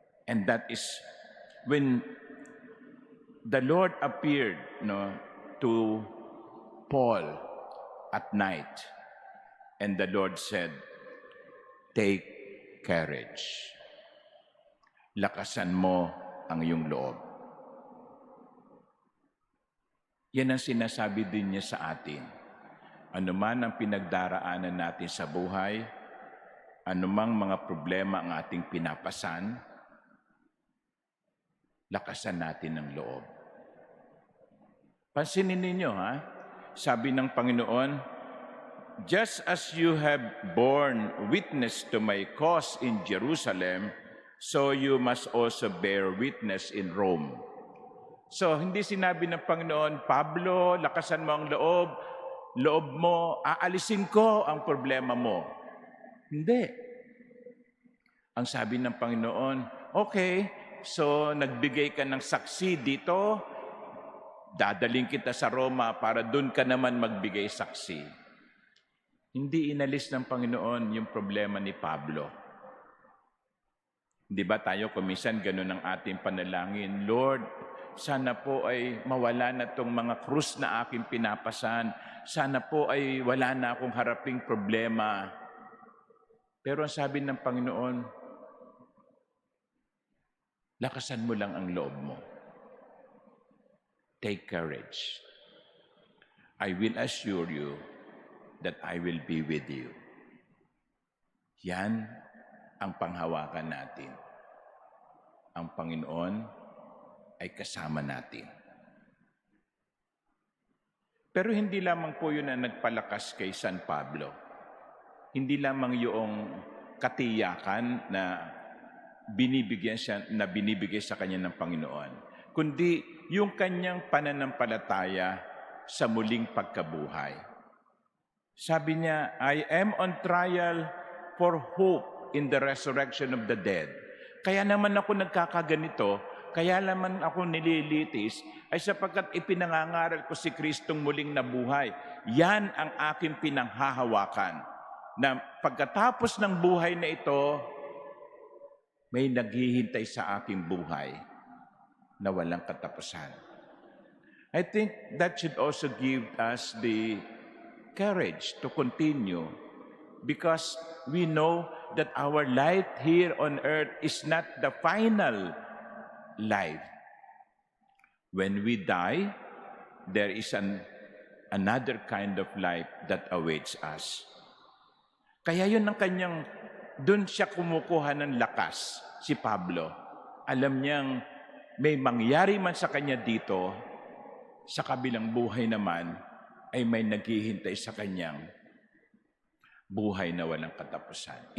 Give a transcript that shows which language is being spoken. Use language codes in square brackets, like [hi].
[en] And that is when the Lord appeared to Paul at night, and the Lord said, "Take courage. [tl] Lakasan mo ang iyong loob." Yan ang sinasabi din niya sa atin. Ano man ang pinagdaraanan natin sa buhay, anumang mga problema ang ating pinapasan, lakasan natin ang loob. Pansinin ninyo, sabi ng Panginoon, [en] "Just as you have borne witness to my cause in Jerusalem, so you must also bear witness in Rome." [tl] So, hindi sinabi ng Panginoon, "Pablo, lakasan mo ang loob mo, aalisin ko ang problema mo." Hindi. Ang sabi ng Panginoon, "Okay, so nagbigay ka ng saksi dito, dadaling kita sa Roma para doon ka naman magbigay saksi." Hindi inalis ng Panginoon yung problema ni Pablo. Di ba tayo kuminsan ganun ang ating panalangin, "Lord, sana po ay mawala na itong mga krus na aking pinapasan. Sana po ay wala na akong haraping problema." Pero ang sabi ng Panginoon, lakasan mo lang ang loob mo. [en] Take courage. I will assure you that I will be with you. [tl] Yan ang panghawakan natin. Ang Panginoon ay kasama natin. Pero hindi lamang po yun ang nagpalakas kay San Pablo. Hindi lamang yung katiyakan na binibigay sa kanya ng Panginoon, kundi yung kanyang pananampalataya sa muling pagkabuhay. Sabi niya, [en] "I am on trial for hope in the resurrection of the dead." [tl] Kaya naman ako nagkakaganito, kaya naman ako nililitis, ay sapagkat ipinangangaral ko si Kristong muling nabuhay. Yan ang aking pinanghahawakan, na pagkatapos ng buhay na ito, may naghihintay sa aking buhay na walang katapusan. [en] I think that should also give us the courage to continue, because we know that our life here on earth is not the final life. When we die, there is an another kind of life that awaits us. [tl] Kaya yun ang kanyang, doon siya kumukuha ng lakas, si Pablo. Alam niyang may mangyari man sa kanya dito, sa kabilang buhay naman, ay may naghihintay sa kanyang buhay na walang katapusan.